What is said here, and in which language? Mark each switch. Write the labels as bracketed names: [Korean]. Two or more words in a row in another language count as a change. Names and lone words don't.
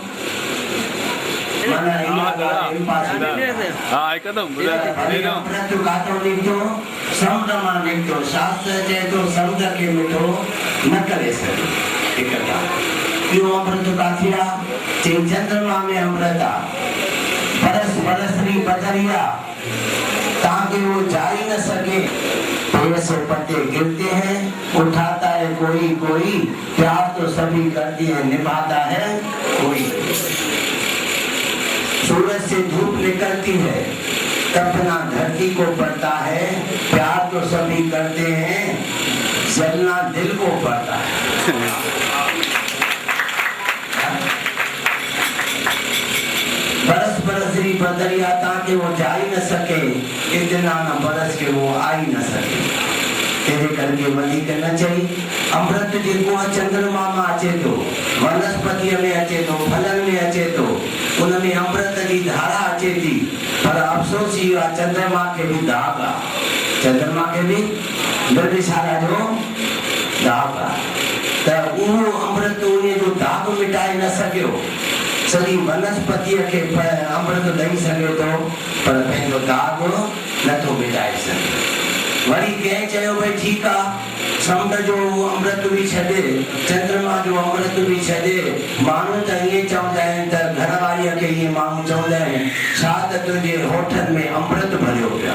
[Sindhi] माना अमृत काथो निकतो? समुंड मां निकतो। शास्त्र चए तो समुंड खे मिठो न करे सघे। हिकु ॻाल्हि ॿियो अमृत काथे आहे? चई चंद्रमा में अमृत आहे, [Hindi] बरस बरसरी बदरिया ताकि वो जा ही न सके। पेड़ से पत्ते गिरते हैं, उठाता है कोई कोई, प्यार तो सभी करती है, निभाता है कोई। सूरज से धूप निकलती है, तपना धरती को पड़ता है, प्यार तो सभी करते हैं, जलना दिल को पड़ता है। बरस बरसरी बदरिया ताकि वो जा ही न सके, इतना न बरस के वो आ ही न सके। [Sindhi] तेरे करके वधीक न चई। अमृत जेको चंद्रमा में अचे तो, वनस्पति में अचे तो, फलन में अचे तो, उनमें अमृत की धारा अचे थी। पर अफसोस ही आ चंद्रमा के भी दाग आ, चंद्रमा के भी बिरबिसारा जो दाग आ। त उहो अमृत उन्हें जो दाग मिटाए न सकियो। सॼी वनस्पति के अमृत ॾेई सघे तो, पर पंहिंजो दाग नथो मिटाए सघे। वरी कंहिं चयो भई ठीकु आहे, समुंड जो अमृत भी छॾे, चंद्रमा जो अमृत भी छॾे। माण्हू त ईअं चवंदा आहिनि त घरवारीअ खे ईअं माण्हू चवंदा आहिनि, छा त तुंहिंजे होठनि में अमृत भरियो पिया।